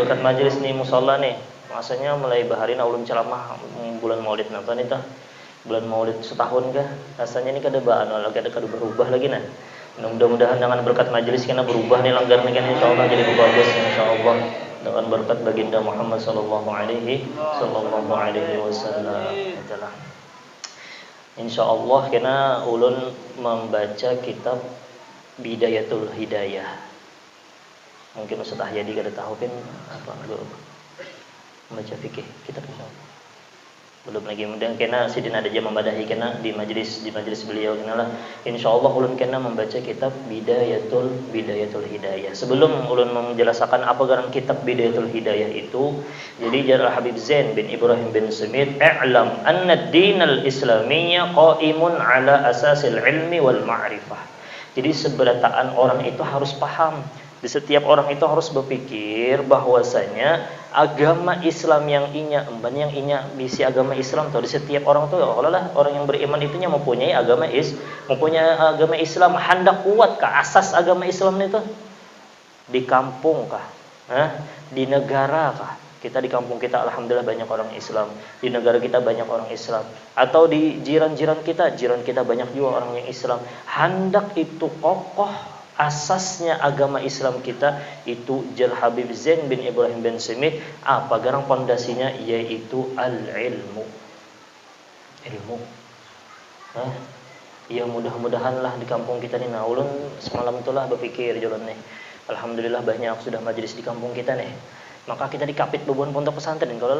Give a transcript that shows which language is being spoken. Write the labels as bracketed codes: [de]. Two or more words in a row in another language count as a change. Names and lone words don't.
[bjn] Berkat majelis nih musalla nih. Masanya mulai baharin ulun ceramah bulan Maulid napa nih tah? Bulan Maulid setahun kah? Rasanya ini kada berubah lagi nah. Mudah-mudahan dengan berkat majelis kena berubah nih langgar nih kan insyaallah jadi bagus insyaallah dengan berkat baginda Muhammad [ar] صلى الله عليه وسلم. [bjn] Insyaallah kena ulun membaca kitab Bidayatul Hidayah. Mungkin Ustaz Ahyadi kada tahu kan apa membaca fikih kitab insyaallah. Belum lagi mudah kena Sidin ada jam membadahi kena di majlis beliau kena lah insyaallah ulun kena membaca kitab Bidayatul Hidayah. Sebelum ulun menjelaskan apa garan kitab Bidayatul Hidayah itu, jadi jar Habib Zain bin Ibrahim bin Sumit, [ar] "اعلم أن الدين الإسلامي قائم على أساس العلم والمعرفة." [bjn] Jadi seberataan orang itu harus paham Di setiap orang itu harus berpikir bahwasanya agama Islam yang inya bisi agama Islam tuh di setiap orang tuh kalau lah orang yang beriman itunya mempunyai agama Islam hendak kuat kah asas agama Islam itu di kampung kah? Di negara kah? Kita di kampung kita alhamdulillah banyak orang Islam, di negara kita banyak orang Islam, atau di jiran kita banyak juga orang yang Islam. Hendak itu kokoh asasnya agama Islam kita itu Jal Habib Zain bin Ibrahim bin Semit apa garang pondasinya yaitu al-ilmu. Ya mudah-mudahan lah di kampung kita nih ulun semalam itulah berpikir jalan nih. Alhamdulillah banyak sudah majelis di kampung kita nih. Maka kita dikapit bebuan pondok pesantren kalau lah.